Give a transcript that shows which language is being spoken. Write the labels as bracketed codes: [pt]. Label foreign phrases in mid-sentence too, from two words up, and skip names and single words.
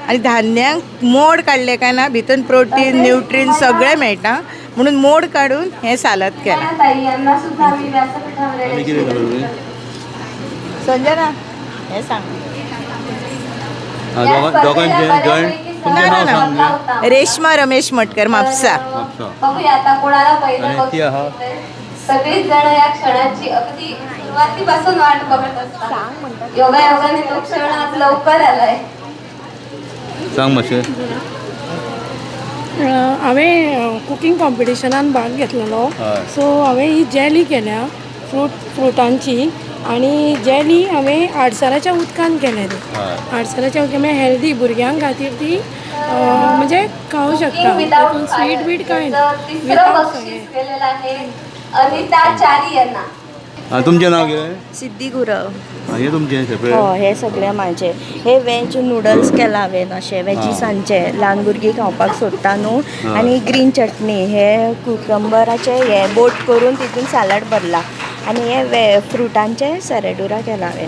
[kok] आनी धान्यांक मोड काडले काय ना भितून प्रोटीन न्यूट्रीन सगळें मेळटा म्हणून मोड काडून हे सालाद केलां. आनी कितें घालूं तुमी? संजना हे सांग. दोगांचे जॉयंट तुमचें नांव सांग न्ही. रेश्मा रमेश मटकर म्हापसा. म्हापसा. [mr] बघूया आता कोणाला पहिलं [kok] आणि ती आहा? [mr] सगळीच जण या क्षणाची अगदी सुरुवातीपासून वाट बघत असतात. योगायोगाने तो क्षण आज लवकर आलाय. [kok] सांग मातशें. हांवें कुकींग कॉम्पिटिशनान भाग घेतलेलो. हय. सो हांवें ही जॅली केल्या फ्रुटांची आणि जॅली हांवें आडसराच्या उदकान केल्या ती. हय. आडसराच्या उदकान म्हणजे हेल्दी भुरग्यांक खातीर ती म्हणजे खावं शकता. तातूंत स्वीट बीट कांय ना. [mr] तिसरं बक्षीस केलेलं आहे अनिता चारी यांना. [kok] तुमचें नांव कितें? सिद्धी गुरव. हे तुमचें सेपरेट? [mr] हो हे सगळे माझे. [kok] हे [en] veg noodles [kok] केला हांवें अशे वेजिसांचे ल्हान भुरगीं खावपाक सोदता न्हू. आनी ग्रीन चटणी हे कुकंबराचे हे बोट करून तितून सॅलड भरला. आनी हे फ्रुटांचे सेरेडुरा केला हांवें.